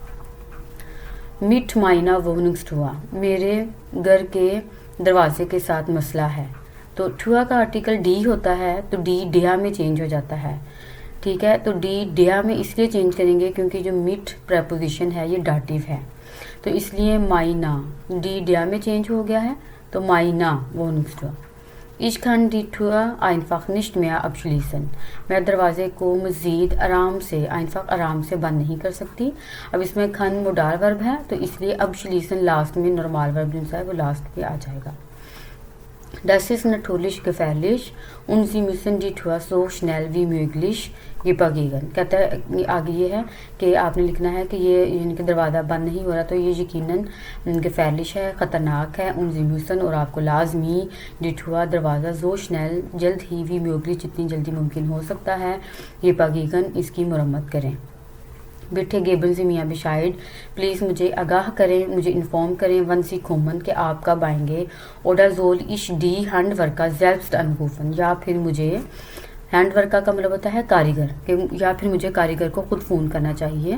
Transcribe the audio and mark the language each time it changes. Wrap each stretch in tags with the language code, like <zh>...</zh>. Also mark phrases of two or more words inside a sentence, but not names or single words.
<de>mit meiner Wohnungstür,</de> <hi>मेरे घर के दरवाजे के साथ मसला है। तो ठुआ का आर्टिकल डी होता है तो डी डिया में चेंज हो जाता है, ठीक है। तो डी डिया में इसलिए चेंज करेंगे क्योंकि जो मिट प्रपोजिशन है ये डाटिव है, तो इसलिए माइना डी डिया में चेंज हो गया है, तो</hi> <de>meiner Wohnungstür. Ich kann die Tür einfach nicht mehr abschließen.</de> <hi>मैं दरवाजे को मज़ीद आराम से बंद नहीं कर सकती। अब इसमें खन मुडार वर्ब है तो इसलिए अब शलीसन लास्ट में नॉर्मल वर्ब जो है वो लास्ट पे आ जाएगा।</hi> <de>Das ist natürlich gefährlich und Sie müssen die Tür so schnell wie möglich reparieren।</de> <hi>कहता है आगे ये है कि आपने लिखना है कि ये यानी कि दरवाज़ा बंद नहीं हो रहा तो ये यकीनन gefährlich है, ख़तरनाक है।</hi> <de>und Sie müssen</de> <hi>और आपको लाजमी</hi> <de>die Tür</de> <hi>दरवाज़ा</hi> <de>so schnell</de> <hi>जल्द ही</hi> <de>wie möglich</de> <hi>जितनी जल्दी मुमकिन हो सकता है reparieren इसकी मरम्मत करें।</hi> <de>bitte geben Sie mir Bescheid,</de> <hi>प्लीज़ मुझे आगाह करें, मुझे इन्फॉर्म करें</hi> <de>wann Sie kommen</de> <hi>कि आप कब आएंगे।</hi> <de>oder soll ich die Handwerker selbst anrufen,</de> <hi>या फिर मुझे हैंड वर्का का मतलब होता है कारीगर, या फिर मुझे कारीगर को खुद फ़ोन करना चाहिए।</hi>